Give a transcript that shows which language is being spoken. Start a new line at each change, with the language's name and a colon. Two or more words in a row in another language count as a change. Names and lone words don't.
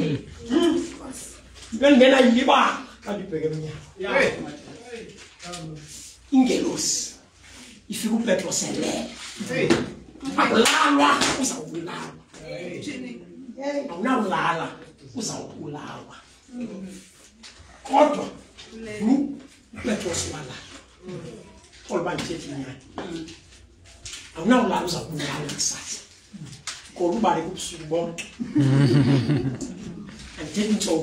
Xhosa: Ngena yiba kanti bheke emnyango. Ingelosi ifika uPetros elele. Akulalwa uzawubulawa. Awunawulala uzawubulawa. Kodwa uPetros wala. Oluba ndithethi inyani. Awunawulala uzawubulawa kusasa. Kodwa ubale kubusuku bonke. Andithethi ntsomi.